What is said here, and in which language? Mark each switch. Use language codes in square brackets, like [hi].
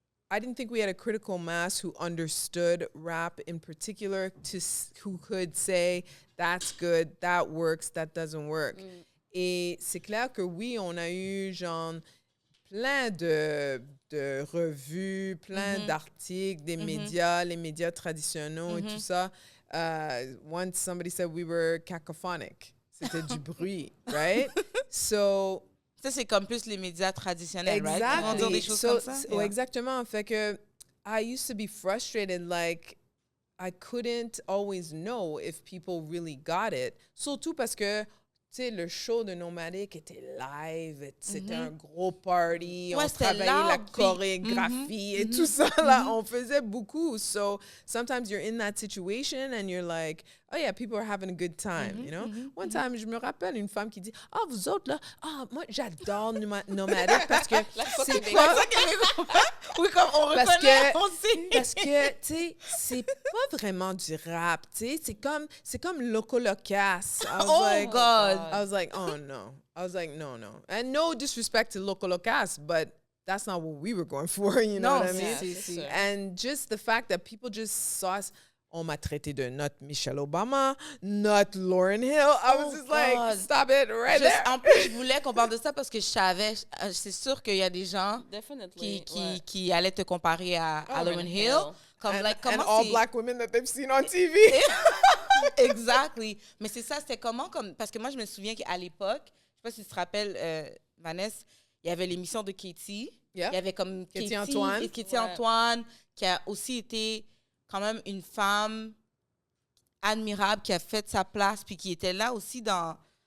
[en] I didn't think we had a critical mass who understood rap in particular, who could say, that's good, that works, that doesn't work. [fr] Et c'est clair que oui, on a eu genre plein de revues, plein d'articles, des médias, les médias traditionnels et tout ça. [en] Once somebody said we were cacophonic. [fr] C'était du bruit, [en] right? So... [fr] Ça, c'est comme plus les médias traditionnels, right? [en] Exactly. [fr] Ils vont dire des choses comme ça. Exactement. Fait que [en] I used to be frustrated, like, I couldn't always know if people really got it. [fr] Surtout parce que, tu sais, le show de Nomadic était live, c'était un gros party, on travaillait la chorégraphie et tout ça, là, on faisait beaucoup. [en] So, sometimes you're in that situation and you're like, oh yeah, people are having a good time, you know? One time, [fr] je me rappelle une femme qui dit, vous autres, là, moi, j'adore Nomadic parce que c'est pas... Oui, comme on reconnaît, on sait. Parce que, tu sais, c'est pas vraiment du rap, tu sais, c'est comme Loco Locas. [en] God. I was like, oh no. I was like, no. And no disrespect to Loco Locas, but that's not what we were going for, you know what I mean? And just the fact that people just saw us, [fr] on m'a traité de notre Michelle Obama, notre Lauryn Hill. [en] I was just like, stop it right there. [fr] En plus, je voulais qu'on parle de ça parce que je savais, c'est sûr qu'il y a des gens qui allaient te comparer à Lauryn Hill. Comme, [en] and all black women that they've seen on TV. Exactly. [fr] Mais c'est ça, c'était comment? Parce que moi, je me souviens qu'à l'époque, je sais pas si tu te rappelles, Vanessa, il y avait l'émission de Katie. Il y avait comme Katie Antoine, qui a aussi été quand même une femme admirable qui a fait sa place puis qui était là aussi dans